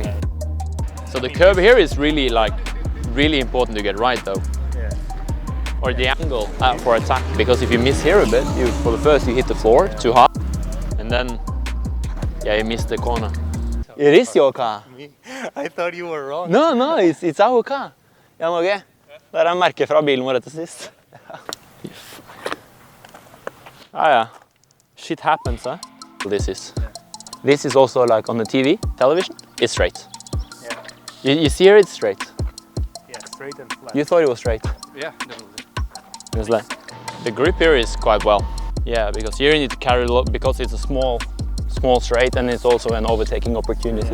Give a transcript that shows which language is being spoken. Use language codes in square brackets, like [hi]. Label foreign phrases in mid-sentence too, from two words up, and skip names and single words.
[en] So the curve here is really important to get right though. Yeah. Or the angle for attack, because if you miss here a bit, for the first you hit the floor too hard, and then you miss the corner. It is your car. I thought you were wrong. No, it's our car. [no] Ja, Norge. Der merket fra bilen vår til sist. [en] Ah yeah, shit happens, huh? This is also like on the television, it's straight. Yeah. You see here, it's straight. Yeah, straight and flat. You thought it was straight? Yeah, definitely. It's like, the grip here is quite well. Yeah, because here you need to carry a lot, because it's a small straight, and it's also an overtaking opportunity.